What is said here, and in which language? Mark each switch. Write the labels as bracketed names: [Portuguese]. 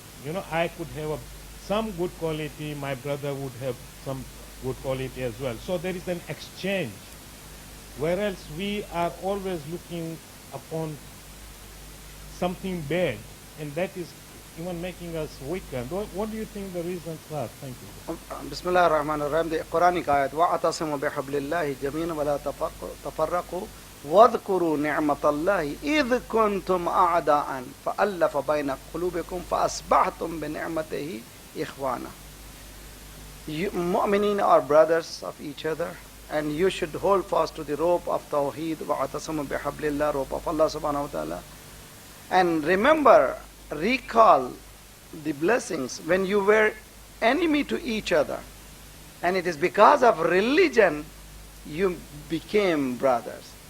[English] You know, I could have some good quality, my brother would have some good quality as well. So there is an exchange. Whereas we are always looking upon something bad, and that is even making us weaker. What do you think the reasons are? Thank you. [Arabic] Bismillah ar-Rahman ar-Rahim, [English] the Quranic ayat, [Arabic] وَاعْتَصِمُوا بِحَبْلِ اللَّهِ جَمِيعًا وَلَا تَفَرَّقُوا وَاذْكُرُوا نِعْمَةَ اللَّهِ إِذْ كُنْتُمْ أَعْدَاءً فَأَلَّفَ بَيْنَ قُلُوبِكُمْ فَأَصْبَحْتُمْ بِنِعْمَتِهِ إِخْوَانًا. [English] You mu'mineen are brothers of each other, and you should hold fast to the rope of Tawheed, [Arabic] وَاعْتَصِمُوا بِحَبْلِ اللَّهِ, [English] rope of Allah subhanahu wa ta'ala. And remember, recall the blessings when you were enemy to each other, and it is because of religion you became brothers.